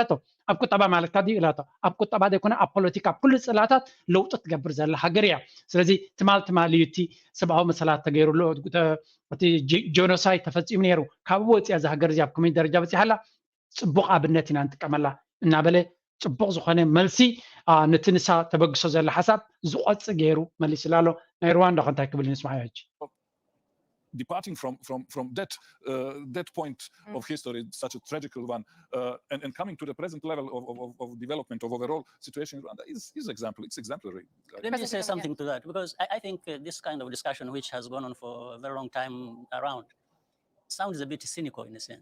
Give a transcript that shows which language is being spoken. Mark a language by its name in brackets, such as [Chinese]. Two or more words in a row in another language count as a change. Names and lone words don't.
[Tigrinya] ኢላቶ ኣብ ቁጠባ ማለት ድዩ ኢላቶ ኣብ ቁጠባ ዘይኮነ ኣብ ፖለቲካ ኣብ ኩሉ ፅላታት ለውጢ ትገብር ዘላ ሃገር እያ ስለዚ ትማሊ እዩ እቲ ሰብኣዊ መሰላት ተገይሩሉ እቲ ጆኖሳይድ ተፈፂሙ ነይሩ ካብ ወፂያ እዚ ሃገር እዚኣ ኣብ ከመይ ደረጃ በፂሓላ ፅቡቅ ኣብነት ኢና ንጥቀመላ እናበለ ፅቡቅ ዝኾነ መልሲ ነቲ ንሳ ተበግሶ ዘላ ሓሳብ ዝቆፅእ ገይሩ መሊስላ ኣሎ ናይ ሩዋንዳ ኸ እንታይ ክብል ንስማዕ ሕጂ [English] departing from that point of history, such a tragical one, and coming to the present level of development of overall situation in Rwanda is example. It's exemplary. Let me say something to that, because I think this kind of discussion, which has gone on for a very long time around, sounds a bit cynical in a sense.